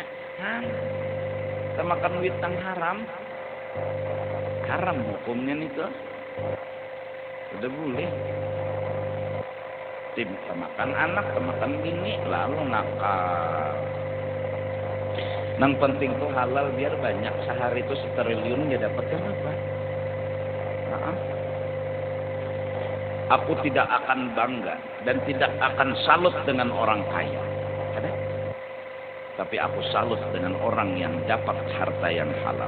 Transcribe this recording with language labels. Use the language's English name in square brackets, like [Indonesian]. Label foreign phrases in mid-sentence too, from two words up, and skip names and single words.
[Indonesian] Kita makan duit yang haram. Haram hukumnya itu. Sudah boleh. Kita makan anak, kita makan bini, lalu nakal. Yang penting tuh halal biar banyak. Sehari itu 1 triliun dia dapatkan apa? Aku tidak akan bangga dan tidak akan salut dengan orang kaya. Ada? Tapi aku salut dengan orang yang dapat harta yang halal.